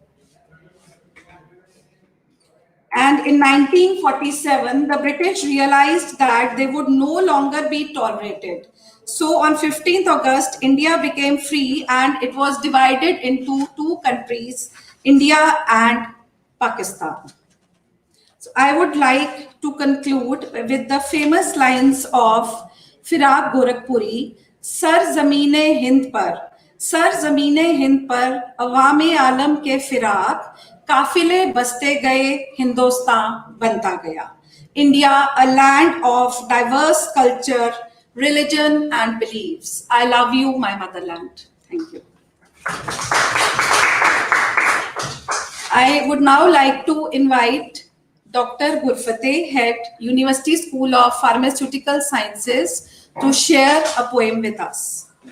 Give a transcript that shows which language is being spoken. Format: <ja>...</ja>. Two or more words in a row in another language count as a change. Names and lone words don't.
<en>And in 1947, the British realized that they would no longer be tolerated. So on 15th August, India became free, and it was divided into two countries, India and Pakistan. So I would like to conclude with the famous lines of Firaq Gorakhpuri,</en> <ur>سر زمینِ ہند پر اقوامِ عالم کے فراق, قافلے بستے گئے ہندوستان بنتا گیا.</ur> <en>India, a land of diverse culture, religion, and beliefs. I love you, my motherland. Thank you. I would now like to invite Dr. Gurfateh, Head, University School of Pharmaceutical Sciences, to share a poem with us.</en>